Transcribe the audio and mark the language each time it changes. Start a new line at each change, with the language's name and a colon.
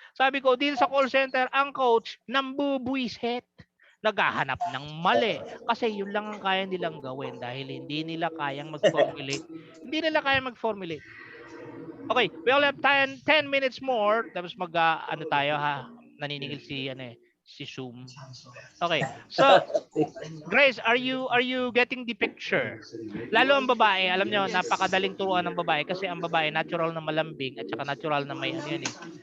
Filipino: Sabi ko, dito sa call center, ang coach, nambubuisit. Naghahanap ng mali. Kasi yun lang ang kaya nilang gawin dahil hindi nila kayang mag-formulate. Hindi nila kayang mag-formulate.
English: Okay, we all have 10 minutes more.
Filipino: Tapos ano tayo ha? Naniningil si Zoom.
English: Okay. So, Grace, are you getting the picture?
Filipino: Lalo ang babae, alam nyo, napakadaling turuan ng babae kasi ang babae natural na malambing at saka natural na may ano yan eh.